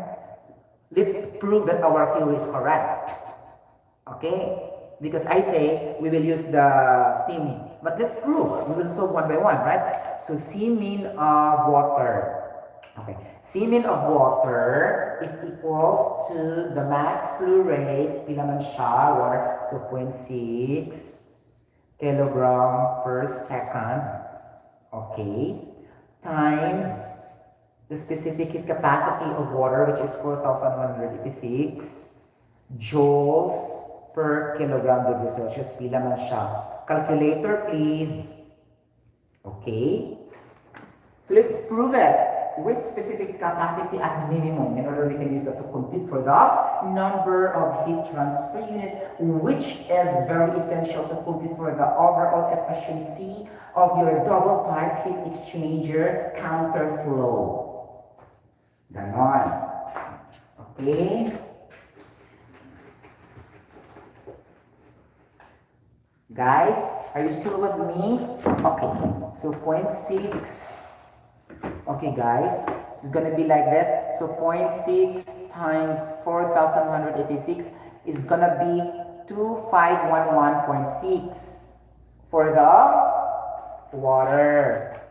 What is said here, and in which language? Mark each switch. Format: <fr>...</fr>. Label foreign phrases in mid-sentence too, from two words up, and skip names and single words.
<en>Let's prove that our theory is correct, okay? Because I say we will use the steam, but let's prove. We will solve one by one, right? So C min of water. Okay, C min of water is equals to the mass flow rate,</en> <hil>pila man siya,</hil> <en>water, so 0.6 kilogram per second, okay, times the specific heat capacity of water, which is 4,186 joules per kilogram degree Celsius,</en> <hil>pila man siya.</hil> <en>Calculator, please. Okay. So let's prove it with specific capacity at minimum in order we can use that to compute for the number of heat transfer unit, which is very essential to compute for the overall efficiency of your double pipe heat exchanger counterflow.</en> <tl>Ganon. Okay.</tl> <en>Guys, are you still with me? Okay, so 0.6. Okay, guys, so it's gonna be like this. So 0.6 times 4,186 is gonna be 2511.6 for the water.</en>